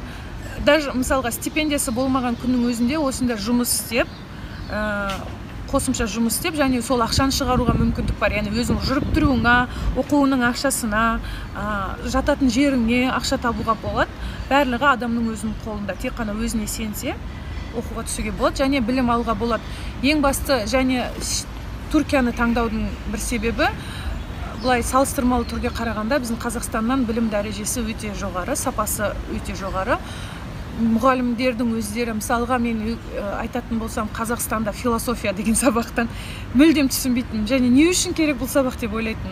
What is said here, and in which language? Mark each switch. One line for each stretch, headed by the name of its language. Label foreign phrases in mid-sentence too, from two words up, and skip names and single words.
Kazakh: Даже, мысалға, стипендиясы болмаған күннің өзінде осында жұмыс істеп, қосымша жұмыс істеп, және сол ақшаны шығаруға мүмкіндік бар. Яғни өзің жүріп тұруыңа, оқуының ақшасына, жататын жеріңе ақша табуға болады. Барлығы адамның өзінің қолында. Тек қана өзіне сенсе,
Kyrgyz: окууга түсүүгө болот және билим алууга болот.
Kazakh: Эң басты және Түркияны таңдаудың бір себебі былай салыстырмалы түрге қарағанда біздің Қазақстаннан білім дәрежесі өте жоғары, сапасы өте жоғары. Мұғалімдердің өздері, мысалға мен айтатын болсам, Қазақстанда философия деген сабақтан мүлдем түсінбейтін, және не үшін керек бұл сабақ деп ойлайтын.